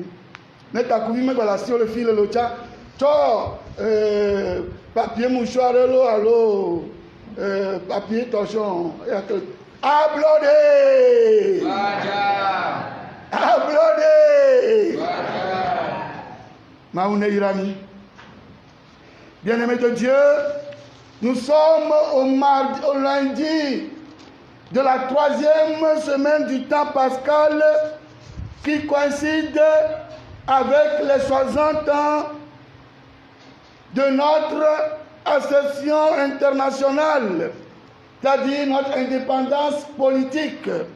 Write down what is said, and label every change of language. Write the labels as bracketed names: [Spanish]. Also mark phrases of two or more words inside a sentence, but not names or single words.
[Ewe] Ne takuvi megbe le asiwo le fi le lotsa. Tsɔ [French] papier mouchoir [Ewe] lo alo [French] papier torchon. [Ewe] Ablɔ ɖe. Gbadza. Ablɔ ɖe. Gbadza. Mawu ne yra mi. [French] Bien-aimés de Dieu, nous sommes au lundi de la 3e semaine du temps pascal qui coïncide avec les 60 ans de notre accession internationale, c'est-à-dire notre indépendance politique.